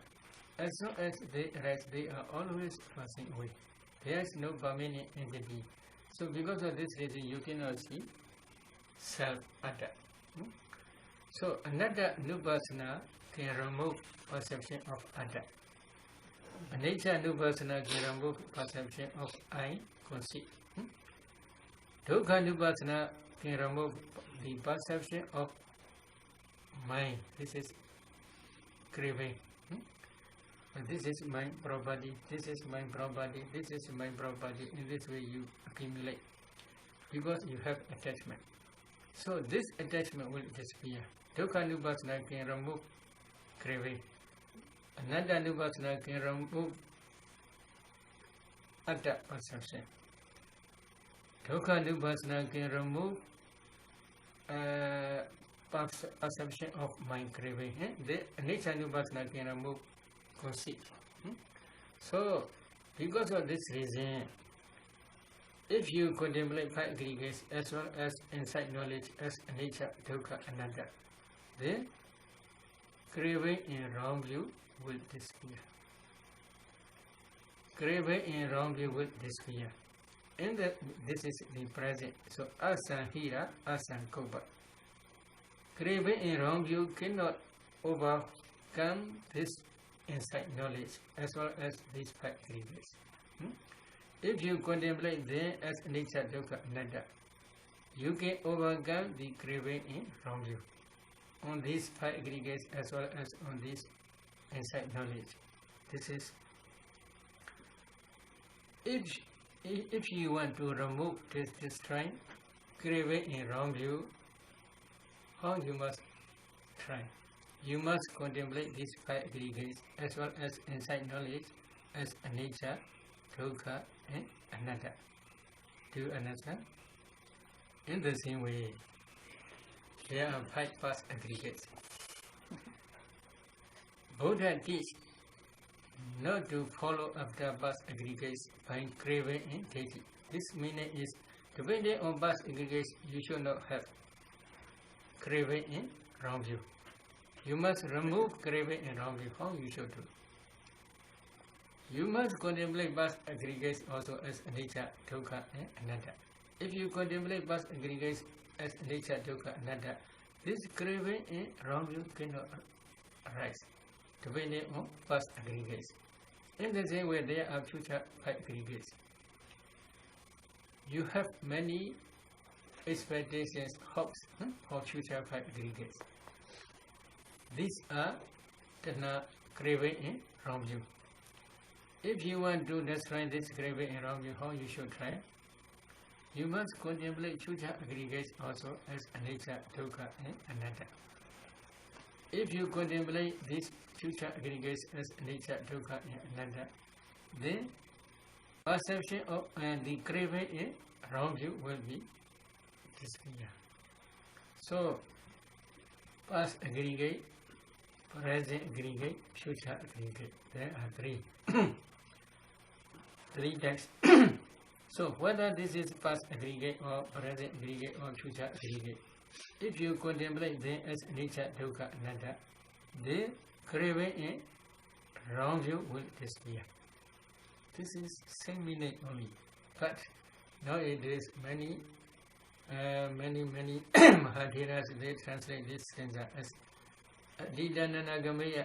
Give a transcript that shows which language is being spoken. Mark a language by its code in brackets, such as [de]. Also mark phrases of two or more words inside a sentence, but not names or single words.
[en] As long as they arise, they are always passing away. There is no permanent entity. So because of this reason, you cannot see self-atta. So another nupassana can remove perception of atta. [pi] Anicca nupassana [en] can remove perception of I, conceit. [pi] Dukkha nupassana [en] can remove the perception of mind. This is craving. This is my property, this is my property, this is my property. In this way you accumulate because you have attachment. So this attachment will disappear. [pi] Dukkha nupassana [en] can remove craving. [pi] Ananda nupassana [en] can remove atta perception. [pi] Dukkha nupassana [en] can remove perception of mind craving. The [pi] anicca nupassana [en] can remove conceit. So, because of this reason, if you contemplate five aggregates as well as insight knowledge as [pi] anicca, dukkha, anatta, [en] then craving in wrong view will disappear. Craving in wrong view will disappear. And this is the present. So, [pi] asanhira, asankopa. [en] Craving in wrong view cannot overcome this insight knowledge as well as these five aggregates. If you contemplate them as [pi] anicca, dukkha, anatta, [en] you can overcome the craving in wrong view on these five aggregates as well as on this insight knowledge. This is if you want to remove this strength, craving in wrong view, how you must try? You must contemplate these five aggregates as well as insight knowledge as [pi] anicca, dukkha, [en] and anatta. Do you understand? In the same way, there are five past aggregates. Buddha teaches not to follow after past aggregates by craving and deity. This meaning is, depending on past aggregates, you should not have craving in wrong view. You must remove craving and wrong view. How you should do? You must contemplate past aggregates also as [pi] anicca, dukkha, [en] and anatta. If you contemplate past aggregates as [pi] anicca, dukkha, anatta, [en] this craving and wrong view cannot arise, depending on past aggregates. In the same way, there are future five aggregates. You have many expectations, hopes for future five aggregates. These are craving in wrong view. If you want to destroy this craving in wrong view, how you should try? You must contemplate future aggregates also as [pi] anicca, dukkha, [en] and anatta. If you contemplate these future aggregates as [pi] anicca, dukkha, [en] and anatta, then perception of the craving in wrong view will be disappear. So, past aggregate, present aggregate, future aggregate. There are three. Three types. So, whether this is past aggregate or present aggregate or future aggregate, if you contemplate them as [pi] anicca, dukkha, anatta, [en] the craving in wrong view will disappear. This is same meaning only. But nowadays, many Mahatheras, they translate this stanza as Didananagamaya.